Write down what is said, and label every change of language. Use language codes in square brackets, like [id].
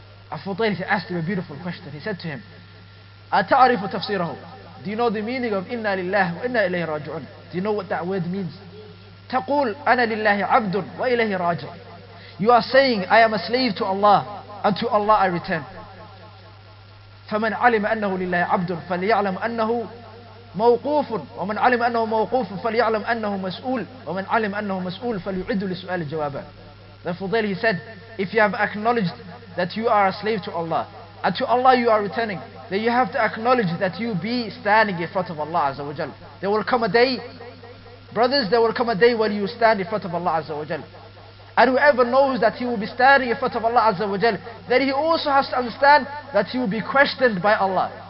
[en] And Fudayl asked him a beautiful question. He said to him, [ar] Ata'arifu tafsirahu. [en] Do you know the meaning of [ar] Inna lillahi wa inna ilayhi raji'un? [en] Do you know what that word means? [ar] Taqul ana lillahi abdun wa ilayhi raji'. [en] You are saying, I am a slave to Allah, and to Allah I return. [ar] فمن علم أنه لله عبد فليعلم أنه موقوف ومن علم أنه موقوف فليعلم أنه مسؤول ومن علم أنه مسؤول فليعد لسؤال جوابا. [en] Therefore there he said, if you have acknowledged that you are a slave to Allah and to Allah you are returning, then you have to acknowledge that you be standing in front of Allah Azza wa Jal. There will come a day, brothers, there will come a day when you stand in front of Allah Azza wa Jal. And whoever knows that he will be standing in front of Allah Azza wa Jal, then he also has to understand that he will be questioned by Allah.